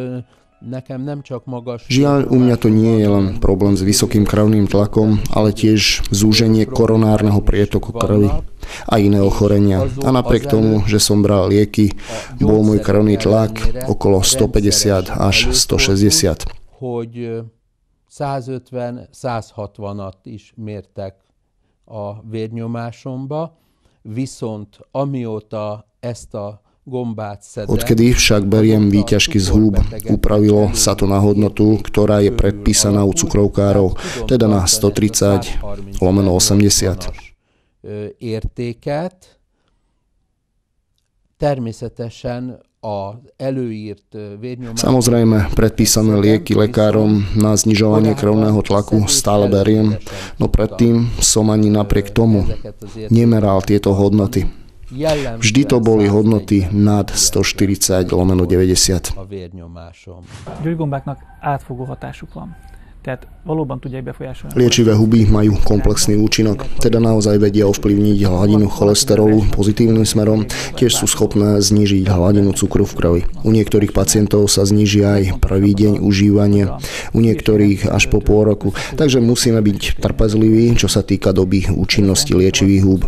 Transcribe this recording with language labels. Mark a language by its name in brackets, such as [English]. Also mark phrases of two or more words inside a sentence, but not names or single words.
[Slovak] Žiaľ, u mňa to nie je len problém s vysokým krvným tlakom, ale tiež zúženie koronárneho prietoku krvi a iné ochorenia. A napriek tomu, že som bral lieky, bol môj krvný tlak okolo 150 až 160. [Hungarian] Hogy 150-160-at is mértek a vérnyomásomba, viszont amióta ezt a [Slovak] Odkedy však beriem výťažky z húb, upravilo sa to na hodnotu, ktorá je predpísaná u cukrovkárov, teda na 130/80. [Hungarian] Értéket. Természetesen [Slovak] Samozrejme, predpísané lieky lekárom na znižovanie krvného tlaku stále beriem, no predtým som ani napriek tomu nemeral tieto hodnoty. Vždy to boli hodnoty nad 140/90. [Hungarian] Gyógygombáknak átfogó hatásuk van. Tehát valóban tudják befolyásolni. [Slovak] Liečivé huby majú komplexný účinok, teda naozaj vedia ovplyvniť hladinu cholesterolu pozitívnym smerom, tiež sú schopné znížiť hladinu cukru v krvi. U niektorých pacientov sa zníži aj prvý deň užívania, u niektorých až po pol roku, takže musíme byť trpezliví, čo sa týka doby účinnosti liečivých húb.